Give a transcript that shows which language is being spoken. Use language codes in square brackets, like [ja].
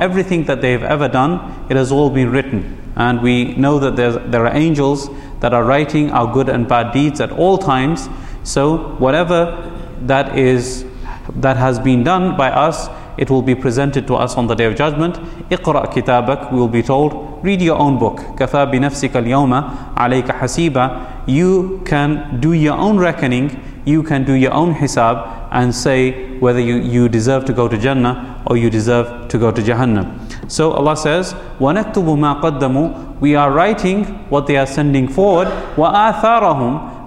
[en] Everything that they've ever done, it has all been written. And we know that there are angels that are writing our good and bad deeds at all times. So whatever that is, that has been done by us, it will be presented to us on the Day of Judgment. [ar] اقرأ كتابك, [en] we will be told, read your own book. [ar] كفى بنفسك اليوم عليك حسيبا. [en] You can do your own reckoning, you can do your own hisab, and say whether you deserve to go to Jannah or you deserve to go to Jahannam. So Allah says, [ar] وَنَكْتُبُ مَا قَدَّمُوا. [en] We are writing what they are sending forward. [ar] وَآثَارَهُمْ.